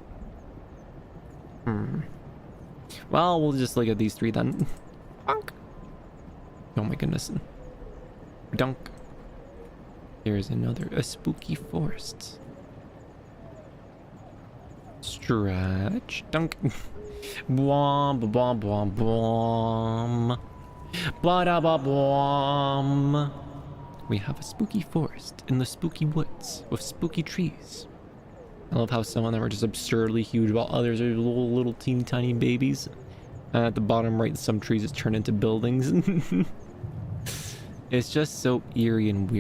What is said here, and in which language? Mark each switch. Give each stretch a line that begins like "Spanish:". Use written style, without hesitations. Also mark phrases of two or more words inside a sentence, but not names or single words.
English: Well, we'll just look at these 3 then. Honk. Oh my goodness. Dunk. Here's another. A spooky forest. Stretch. Dunk. Bwom, bwom, bwom, bwom. Blah, da, ba, bwom. we have a spooky forest in the spooky woods with spooky trees. I love how some of them are just absurdly huge while others are little teeny tiny babies. And at the bottom right, some trees just turn into buildings. It's just so eerie and weird.